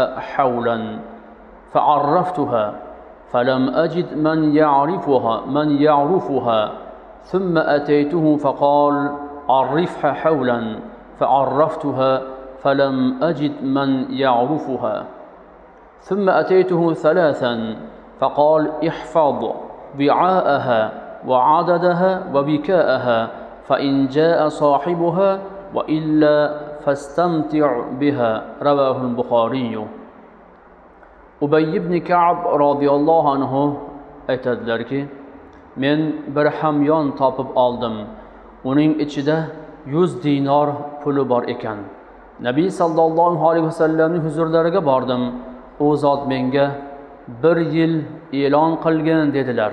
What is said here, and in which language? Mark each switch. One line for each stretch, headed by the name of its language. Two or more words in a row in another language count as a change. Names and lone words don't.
Arabic: حولا، فعرفتها فلم أجد من يعرفها ثم أتيته فقال: عرفها حولا، فعرفتها فلم أجد من يعرفها ثم أتيته ثلاثا فقال: احفظ وعاءها وعددها وبكاءها فإن جاء صاحبها وإلا فاستمتع بها. رواه البخاري.
Uzbek: Ubay ibn Ka'b
Arabic: رضي الله عنه
Uzbek: aytadilarki, men bir hamyon topib oldim. Uning ichida 100 dinar puli bor ekan. Nabiy
Arabic: صلى الله عليه وسلم
Uzbek: huzurlariga bordim. U zot menga 1 yil e'lon qilgan dedilar.